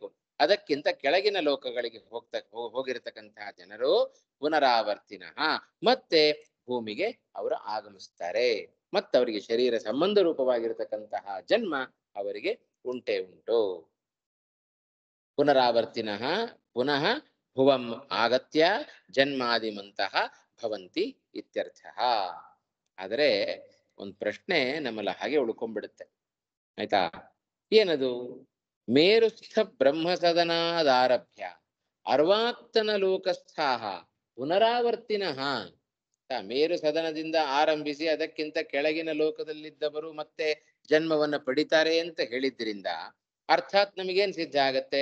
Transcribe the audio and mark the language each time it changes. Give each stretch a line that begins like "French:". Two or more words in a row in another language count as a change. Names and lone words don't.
Kannada: ಅದಕ್ಕಿಂತ ಕೆಳಗಿನ ಲೋಕಗಳಿಗೆ ಹೋಗಿರತಕ್ಕಂತಹ ಜನರು ಪುನರಾವರ್ತಿನಃ ಮತ್ತೆ ಭೂಮಿಗೆ ಅವರು ಆಗಮಿಸ್ತಾರೆ. ಮತ್ತವರಿಗೆ ಶರೀರ ಸಂಬಂಧ ರೂಪವಾಗಿರತಕ್ಕಂತಹ ಜನ್ಮ ಅವರಿಗೆ ಉಂಟೇ ಉಂಟು.
Sanskrit: ಪುನರಾವರ್ತಿನಃ ಪುನಃ ಭುವಂ ಆಗತ್ಯ ಜನ್ಮಾದಿಮಂತಹ ಭವಂತಿ ಇತ್ಯರ್ಥ.
Kannada: ಆದರೆ ಒಂದು ಪ್ರಶ್ನೆ ನಮ್ಮಲ್ಲಿ ಹಾಗೆ ಉಳ್ಕೊಂಡ್ಬಿಡುತ್ತೆ. ಆಯ್ತಾ? ಏನದು?
Sanskrit: ಮೇರುಸ್ಥ ಬ್ರಹ್ಮ ಸದನಾದಾರಭ್ಯ ಅರ್ವಾಕ್ತನ ಲೋಕಸ್ಥಾಹ ಪುನರಾವರ್ತಿನಃ.
Kannada: ಮೇರು ಸದನದಿಂದ ಆರಂಭಿಸಿ ಅದಕ್ಕಿಂತ ಕೆಳಗಿನ ಲೋಕದಲ್ಲಿದ್ದವರು ಮತ್ತೆ ಜನ್ಮವನ್ನ ಪಡಿತಾರೆ ಅಂತ ಹೇಳಿದ್ರಿಂದ ಅರ್ಥಾತ್ ನಮಗೇನ್ ಸಿದ್ಧ ಆಗತ್ತೆ?